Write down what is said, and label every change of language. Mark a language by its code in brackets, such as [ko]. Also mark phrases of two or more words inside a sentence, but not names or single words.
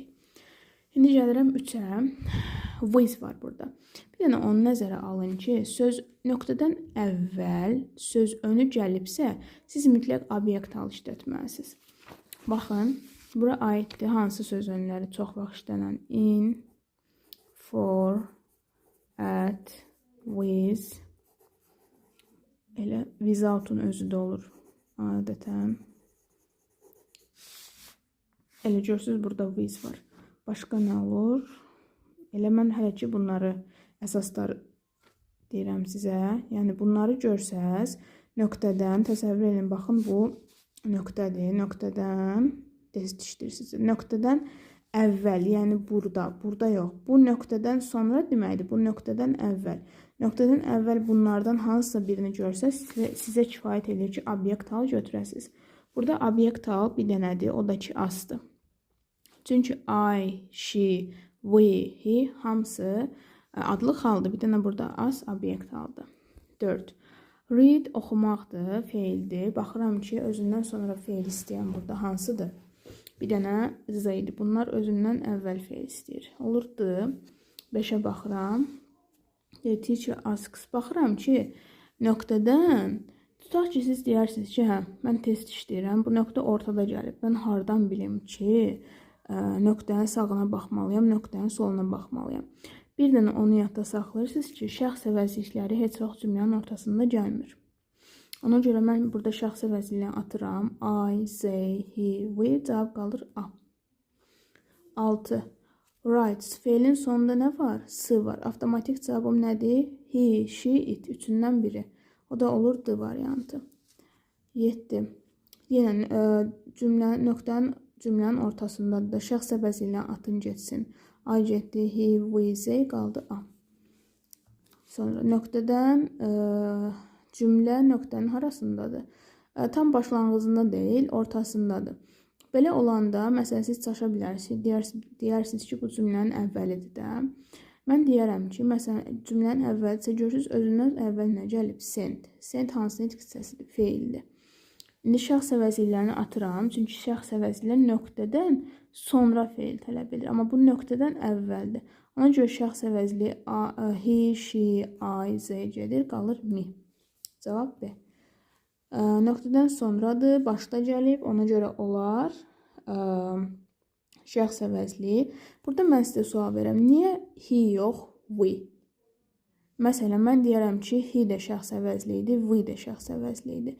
[az] İndi gəlirəm 3-ə. With var burada. Bir dənə onu nəzərə alın ki, söz nöqtədən əvvəl söz önü gəlibsə, siz mütləq obyektal işlətməlisiniz. Baxın, bura aiddir hansı söz önləri çox vaxt işlənən. [en] In, for, at, with. [az] Elə without-un özü də olur adətən. Elə görürsünüz, burada with var. Başqa nə olur? Elə mən hələ ki, bunları əsaslar deyirəm sizə. Yəni, bunları görsəz, nöqtədən, təsəvvür edin, baxın, bu nöqtədir. Nöqtədən, dişləyirsiniz. Nöqtədən əvvəl, yəni burada yox. Bu nöqtədən sonra deməkdir, bu nöqtədən əvvəl. Nöqtədən əvvəl bunlardan hansısa birini görsəz, sizə kifayət edir ki, obyektal götürəsiniz. Burada obyektal bir dənədir, o da ki, us-dır. Çünki [en] I, she, we, he [az] hamısı adlı xaldır. Bir dənə burada us obyektaldır. 4. Read oxumaqdır, feildir. Baxıram ki, özündən sonra feil istəyən burada hansıdır? bir dənə zeydi. Bunlar özündən əvvəl feil istəyir. Olurdu. 5-ə baxıram. [en] Teacher asks. [az] Baxıram ki, nöqtədən tutaq ki, siz deyirsiniz ki, hə, mən test işləyirəm. Bu nöqtə ortada gəlib. Mən hardan bilim ki, nöqtənin sağına baxmalıyam, nöqtənin soluna baxmalıyam. Bir dənə onu yadda saxlayırsınız ki, şəxs əvəzlikləri heç vaxt cümlənin ortasında gəlmir. Ona görə mən burada şəxs əvəzliyini atıram. [en] I, they, he, we. [az] Cavab qalır A. 6. Writes. Feilin sonunda nə var? S var. Avtomatik cavabım nədir? [en] He, she, it. [az] Üçündən biri. O da olur D variantı. 7. Yenə cümlənin ortasındadır da şəxs əvəzliyini atın getsin. I getdi, [en] he, we, they qaldı A. [az] Sonra nöqtədən cümlə nöqtənin harasındadır? Tam başlanğıcında deyil, ortasındadır. Belə olanda, məsələn, siz çaşa bilərsiniz, deyirsiniz ki, bu cümlənin əvvəlidir də. Mən deyərəm ki, məsələn, cümlənin əvvəlidirsə, görürsünüz, özündən əvvəl nə gəlib? Send. Send hansı nitq hissəsidir? Feildir. İndi şəxs əvəzliklərini atıram, çünki şəxs əvəzliklər nöqtədən sonra feil tələb edir. Amma bu nöqtədən əvvəldir. Ona görə şəxs əvəzliyi [en] he, she, I, they [az] gedir, qalır me. Cavab B. Nöqtədən sonradır, başda gəlib, ona görə olar şəxs əvəzliyi. Burada mən sizə sual verirəm. Niyə he yox, we? Məsələn, mən deyərəm ki, he də şəxs əvəzliyidir, we də şəxs əvəzliyidir.